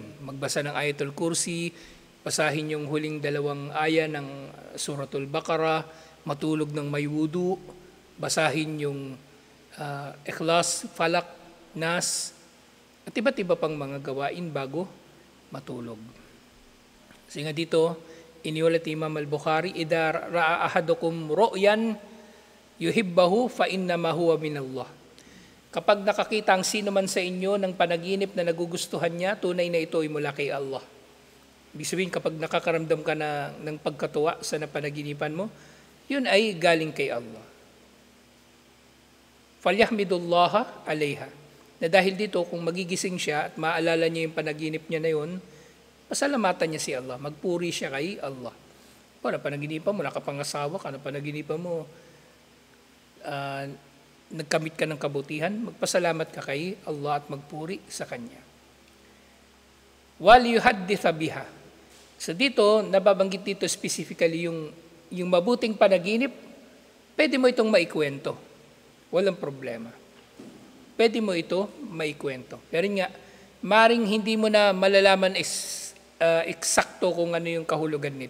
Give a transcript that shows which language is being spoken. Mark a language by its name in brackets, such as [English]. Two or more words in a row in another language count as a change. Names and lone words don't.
[Filipino] Magbasa ng Ayatul Kursi, basahin yung huling 2 aya ng Suratul Baqarah, matulog ng may wudu, basahin yung Ikhlas, Falak, Nas, at iba't iba pang mga gawain bago matulog. Kasi nga dito, iniulat Imam al-Bukhari, [Arabic] "إذا رأى أحدكم رؤيا يحبها فإنما هو من الله." [Filipino] Kapag nakakita ang sino man sa inyo ng panaginip na nagugustuhan niya, tunay na ito ay mula kay Allah. Ibig sabihin, kapag nakakaramdam ka ng pagkatuwa sa napanaginipan mo, yun ay galing kay Allah. [Arabic] "فليحمد الله عليها." [Filipino] Na dahil dito, kung magigising siya at maalala niya yung panaginip niya na yun, pasalamatan niya si Allah, magpuri siya kay Allah. Kung napanaginipan mo, nakapangasawa ka, napanaginipan mo, nagkamit ka ng kabutihan, magpasalamat ka kay Allah at magpuri sa Kanya. [Arabic] "وليحدث بها." [Filipino] So dito, nababanggit dito specifically yung mabuting panaginip, pwede mo itong maikwento. Walang problema. Pwede mo ito maikwento. Pero nga, maring hindi mo na malalaman eksakto kung ano yung kahulugan nito.